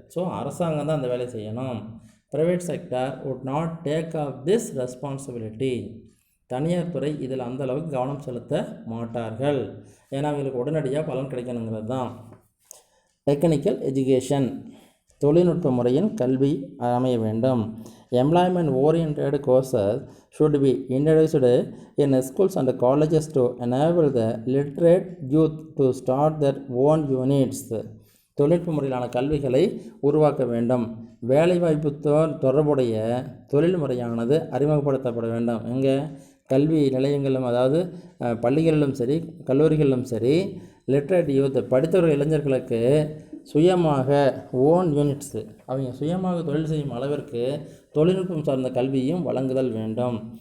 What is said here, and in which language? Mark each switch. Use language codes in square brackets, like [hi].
[en] so [ta] அரசாங்கம் தான் அந்த வேலையை செய்யணும். [en] Private sector would not take off this responsibility. [ta] தனியார் துறை இதில் அந்த அளவுக்கு கவனம் செலுத்த மாட்டார்கள். ஏன்னா அவங்களுக்கு உடனடியாக பலன் கிடைக்கணுங்கிறது தான். டெக்னிக்கல் எஜுகேஷன், தொழில்நுட்ப முறையின் கல்வி அமைய வேண்டும். [en] Employment oriented courses should be introduced in schools and colleges to enable the literate youth to start their own units. [ta] தொழில்நுட்ப முறையிலான கல்விகளை உருவாக்க வேண்டும். வேலைவாய்ப்பு தொடர்புடைய தொழில் முறையானது அறிமுகப்படுத்தப்பட வேண்டும். எங்கே கல்வி நிலையங்களிலும், அதாவது பள்ளிகளிலும் சரி கல்லூரிகளிலும் சரி, லிட்ரேட் யூத் படித்தவர்கள் இளைஞர்களுக்கு சுயமாக [en] own units, [ta] அவங்க சுயமாக தொழில் செய்யும் அளவிற்கு தொழில்நுட்பம் சார்ந்த கல்வியும் வழங்குதல் வேண்டும்.